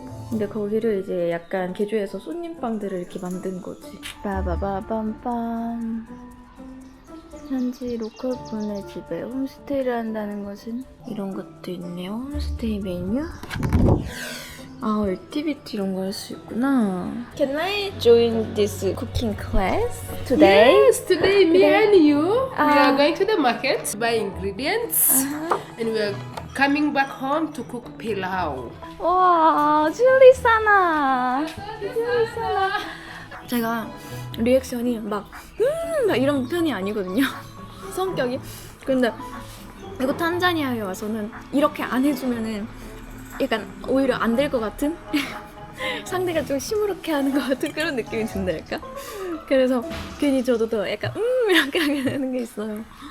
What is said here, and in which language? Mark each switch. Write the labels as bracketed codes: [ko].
[ko] 근데 거기를 이제 약간 개조해서 손님방들을 이렇게 만든 거지. 빠바바밤빰. 현지 로컬 분의 집에 홈스테이를 한다는 것은 이런 것도 있네요. 홈스테이 메뉴. 액티비티 이런 거 할 수 있구나. [en] Can I join this cooking class today? Yes, today me and you we are going to the market to buy ingredients and we are coming back home to cook pilau. [ko] 와, 줄리사나. 줄리사나. 제가 리액션이 막 이런 편이 아니거든요. 성격이. 근데 이거 탄자니아에 와서는 이렇게 안 해주면은 약간 오히려 안 될 것 같은? 상대가 좀 시무룩해 하는 것 같은 그런 느낌이 든달까? 그래서 괜히 저도 더 약간 이렇게 하게 되는 게 있어요.